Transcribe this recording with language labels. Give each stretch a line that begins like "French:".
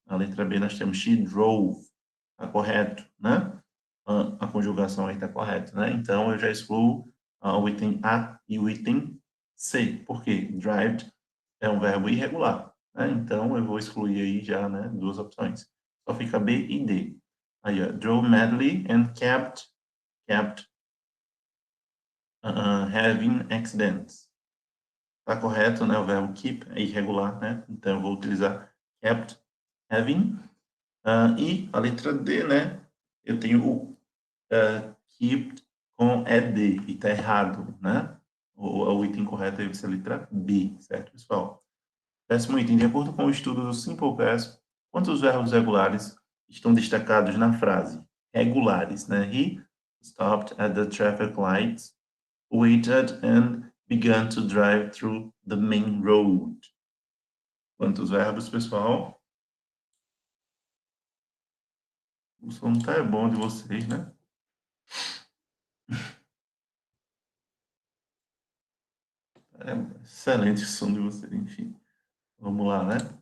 Portuguese: A letra B nós temos
English: she drove.
Portuguese: Está correto, né? A conjugação aí está correta, né? Então eu já excluo o item A e o item C. Por quê? Drive é um verbo irregular, né? Então eu vou excluir aí já, né, duas opções. Só fica B e D. Aí, ó,
English: drove madly and kept having accidents.
Portuguese: Está correto, né? O verbo keep é irregular, né? Então eu vou utilizar
English: kept having.
Portuguese: E a letra D, né? Eu tenho o keep com ed e está errado, né? O item correto aí vai ser a letra B, certo, pessoal? Décimo item. De acordo com o estudo do Simple Past, quantos verbos regulares estão destacados na frase? Regulares, né?
English: He stopped at the traffic lights, waited and began to drive through the main road.
Portuguese: Quantos verbos, pessoal? O som tá bom de vocês, né? É excelente o som de vocês, enfim. Vamos lá, né?